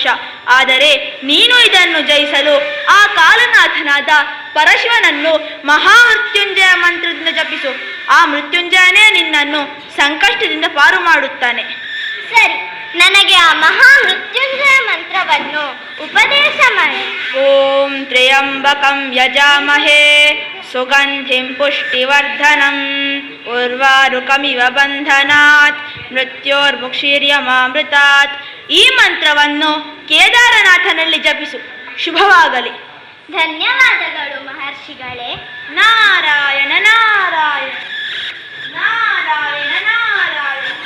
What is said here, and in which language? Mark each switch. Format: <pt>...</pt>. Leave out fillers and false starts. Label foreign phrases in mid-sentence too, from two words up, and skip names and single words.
<kn>ಆದರೆ ನೀನು ಇದನ್ನು ಜಯಿಸಲು ಆ ಕಾಲನಾಥನಾದ ಪರಶಿವನನ್ನು ಮಹಾಮೃತ್ಯುಂಜಯ ಮಂತ್ರದಿಂದ ಜಪಿಸು. ಆ ಮೃತ್ಯುಂಜಯನೇ ನಿನ್ನನ್ನು ಸಂಕಷ್ಟದಿಂದ ಪಾರು ಮಾಡುತ್ತಾನೆ. ಸರಿ, ನನಗೆ ಆ ಮಹಾಮೃತ್ಯುಂಜಯ ಮಂತ್ರವನ್ನು ಉಪದೇಶ ಮಾಡಿ.</kn> <sa>ಓಂ ತ್ರ್ಯಂಬಕಂ ಯಜಾಮಹೇ ಸುಗಂಧಿಂ ಪುಷ್ಟಿವರ್ಧನಂ ಉರ್ವಾರುಕಮಿವ ಬಂಧನಾತ್ ಮೃತ್ಯೋರ್ಮುಕ್ಷೀರ್ಯಮಾಮೃತಾತ್.</sa> <kn>ಈ ಮಂತ್ರವನ್ನು ಕೇದಾರನಾಥನಲ್ಲಿ ಜಪಿಸು. ಶುಭವಾಗಲಿ. ಧನ್ಯವಾದಗಳು ಮಹರ್ಷಿಗಳೇ. ನಾರಾಯಣ ನಾರಾಯಣ ನಾರಾಯಣ ನಾರಾಯಣ</kn>